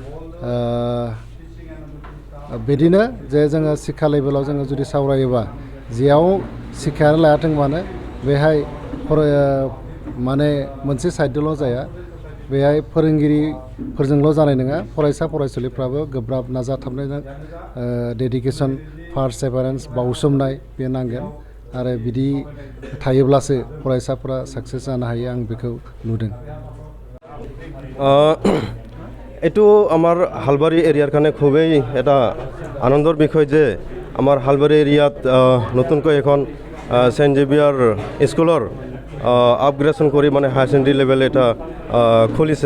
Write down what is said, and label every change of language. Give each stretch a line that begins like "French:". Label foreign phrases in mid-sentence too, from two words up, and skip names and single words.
Bodo: बिदिनो जे जोङो शिक्षा लेभेलाव जोङो जुदि सावरायोबा जेयाव शिक्षायानो लायाथों मानो बेहाय माने मोनसे साइडजोंल' जाया, बेहाय फोरोंगिरिफोरजोंल' जानाय नङा, फरायसा फरायसुलिफ्राबो गोब्राब नाजाथाबनाय
English: dedication perseverance
Bodo: बावसोमनाय बे नांगोन आरो बिदि थायोब्लासो फरायसाफोरा साक्सेस जानो हायो आं बेखौ नुदों।
Assamese: এইটো আমাৰ হালবাৰী এৰিয়াৰ কাৰণে খুবেই এটা আনন্দৰ বিষয় যে আমাৰ হালবাৰী এৰিয়াত নতুনকৈ এখন সেন্ট জেভিয়াৰ স্কুলৰ আপগ্ৰেডেশ্যন কৰি মানে
English: higher secondary level
Assamese: এটা খুলিছে।